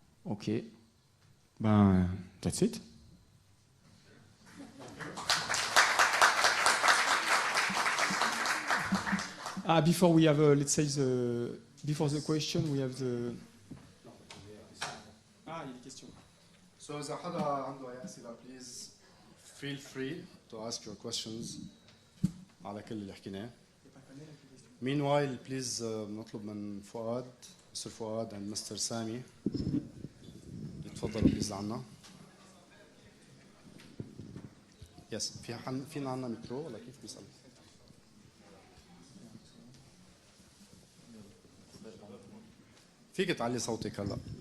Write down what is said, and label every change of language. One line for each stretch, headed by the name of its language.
English: Okay. Ben, that's it. Before we have, let's say, before the question, we have the...
French: il y a des questions.
Arabic: So إذا حدا عنده أي أسئلة,
English: please feel free to ask your questions
Arabic: على كل اللي حكيناه.
English: Meanwhile, please
Arabic: نطلب من فؤاد, Mr. فؤاد and Mr. سامي يتفضلوا please لعنا. Yes, فينا عنا ميكرو ولا كيف بيسأل؟ فيك تعلي صوتك هلا.